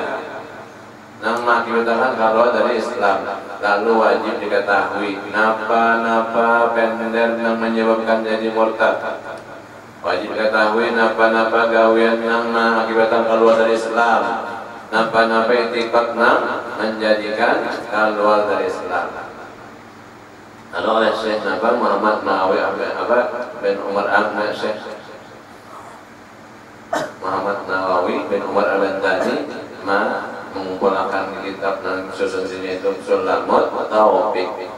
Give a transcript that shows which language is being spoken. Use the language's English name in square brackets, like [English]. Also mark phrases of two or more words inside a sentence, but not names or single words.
[Banjar] Nang mengakibatkan keluar dari Islam. Lalu wajib diketahui napa pender yang menyebabkan jadi murtad. Wajib ketahui napa-napa gawian yang mengakibatkan keluar dari Islam, napa-napa itikad yang menjadikan keluar dari Islam. [Indonesian] Lalu oleh Syekh Muhammad Nawawi bin Umar Syekh Muhammad Nawawi bin Umar Al-Bantani mengumpulkan kitab dan susun sini itu Sulamut Taufik.